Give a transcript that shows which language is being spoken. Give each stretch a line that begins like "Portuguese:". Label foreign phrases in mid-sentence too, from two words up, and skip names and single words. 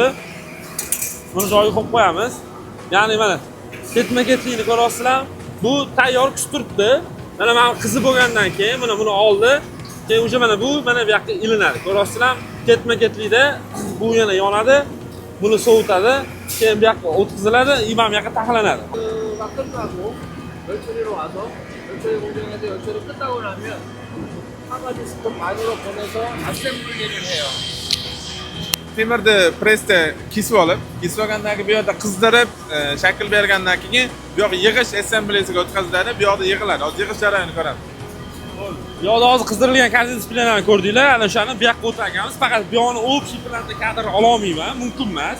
Uzbek: Buni joyiga qo'yib qo'yamiz. Ya'ni mana ketma-ketlikni ko'rasizlar. Bu tayyor kutib turibdi. Mana men qizi bo'lgandan keyin mana buni oldi. Keyin o'sha mana bu yoqqa ilinadi. Ko'rasizlar, ketma-ketlikda bu yana yonadi. Buni sovutadi. Keyin bu yoqqa o'tkaziladi, imam yoqqa taxlanadi.
Korean: 끝나고 열처리로 와서 열처리 공정에서 열처리 끝나고 나면 하가지 스톱 안으로 보내서 아셈블리를 해요.
Uzbek: Temirni pressda kesib olgandan keyin bu yerda qizdirib, shakl bergandan keyin bu yoqqa yig'ish assemblisiga o'tkaziladi. Bu yoqda yig'iladi. Hozir yig'ish jarayonini ko'ramiz. Bu yoqda hozir qizdirilgan kortina displeylarni ko'rdinglar. Ana o'shani bu yoqqa o'tiraganmiz. Faqat bu yoqni общий planda kadr ola olmayman, mumkin emas.